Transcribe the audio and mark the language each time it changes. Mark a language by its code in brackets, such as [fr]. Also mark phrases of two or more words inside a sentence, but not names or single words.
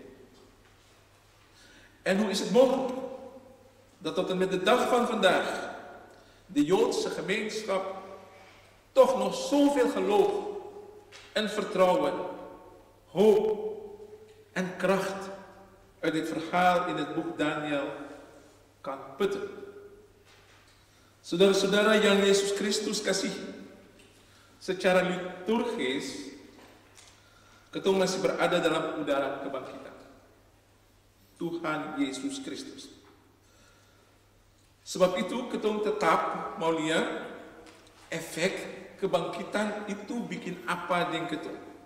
[nl] En hoe is het mogelijk dat tot en met de dag van vandaag de Joodse gemeenschap toch nog zoveel geloof en vertrouwen, hoop en kracht uit dit verhaal in het boek Daniel kan putten? [abs] Saudara-saudara yang Yesus Kristus kasih, secara liturgis ketong masih berada dalam udara kebangkitan. Tuhan Yesus Kristus. Sebab itu ketong tetap mau lihat efek kebangkitan itu bikin apa dengan ketong.